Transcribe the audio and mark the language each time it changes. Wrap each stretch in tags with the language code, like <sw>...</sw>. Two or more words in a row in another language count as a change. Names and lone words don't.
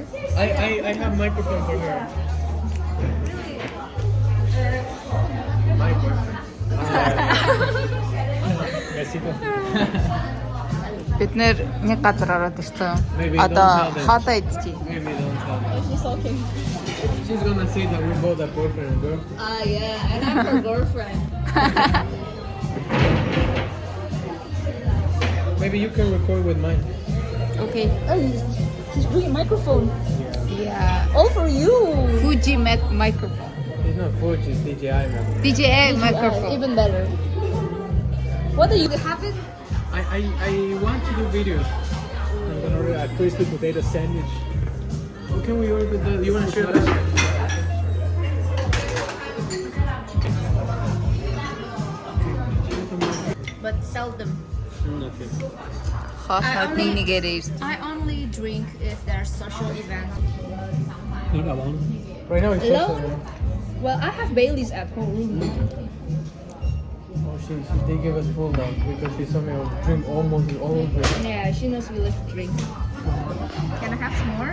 <en>I have microphone for her. My boyfriend. Besito.</en> <mn>Бид нэр нэг газар ороод ирсэн. Одоо хоолоо идчихье.</mn> <en>Maybe don't tell her. She's okay. She's gonna say that we both are boyfriend and girlfriend. Ah, yeah, and I'm her girlfriend. Maybe you can record with mine. Okay. She's bringing microphone. Yeah. All for you. Fuji microphone. It's not Fuji, it's DJI man. DJI microphone. Even better. What do you have it? I want to do videos. I'm gonna order a crispy potato sandwich. What can we order with the? You wanna share that? But seldom. Okay.</en> <mn>Хоолой нэгээрээ ирсэн.</mn> <en>I only drink if there's social event. Not alone. Right now it's Alone? social. Well, I have Bailey's at home. Oh, they give us full now because she saw me drink almost all of it. Yeah, she knows we like to drink. Can I have some more?</en>